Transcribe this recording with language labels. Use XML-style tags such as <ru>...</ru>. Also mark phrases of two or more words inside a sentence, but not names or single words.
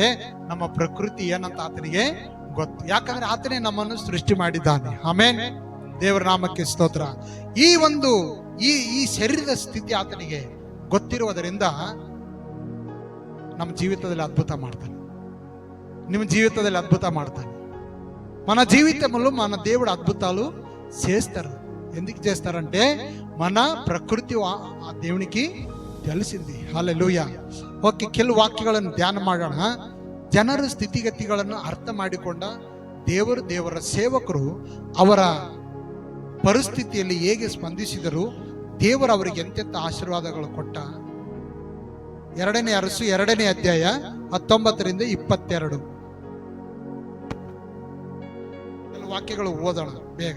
<kn>ನಮ್ಮ ಪ್ರಕೃತಿ ಏನಂತ ಆತನಿಗೆ ಗೊತ್ತು. ಯಾಕಂದ್ರೆ ಆತನೇ ನಮ್ಮನ್ನು ಸೃಷ್ಟಿ ಮಾಡಿದ್ದಾನೆ. ಆಮೆನ್. ದೇವರ ನಾಮಕ್ಕೆ ಸ್ತೋತ್ರ. ಈ ಶರೀರದ ಸ್ಥಿತಿ ಆತನಿಗೆ ಗೊತ್ತಿರುವುದರಿಂದ ನಮ್ಮ ಜೀವಿತದಲ್ಲಿ ಅದ್ಭುತ ಮಾಡ್ತಾನೆ. ನಿಮ್ಮ జీవితದಲ್ಲಿ ಅದ್ಭುತ ಮಾಡತಾನು.</kn> <te>మన జీవితంలో మన దేవుడు అద్భుతాలు చేస్తారు. ఎందుకు చేస్తారంటే మన ప్రకృతి ఆ దేవునికి తెలిసింది. హల్లెలూయా.</te> <kn>ಓಕೆ, ಕೆಲವು ವಾಕ್ಯಗಳನ್ನು ಧ್ಯಾನ ಮಾಡೋಣ. ಜನರ ಸ್ಥಿತಿಗತಿಗಳನ್ನು ಅರ್ಥ ಮಾಡಿಕೊಂಡ ದೇವರ ಸೇವಕರು ಅವರ ಪರಿಸ್ಥಿತಿಯಲ್ಲಿ ಹೇಗೆ ಸ್ಪಂದಿಸಿದರು, ದೇವರು ಅವರಿಗೆ ಎಂತೆಂಥ ಆಶೀರ್ವಾದಗಳು ಕೊಟ್ಟ. 2ನೇ ಅರಸು 2ನೇ ಅಧ್ಯಾಯ 19ರಿಂದ 22 ಕೆಲವು ವಾಕ್ಯಗಳು ಓದೋಣ ಬೇಗ.</kn>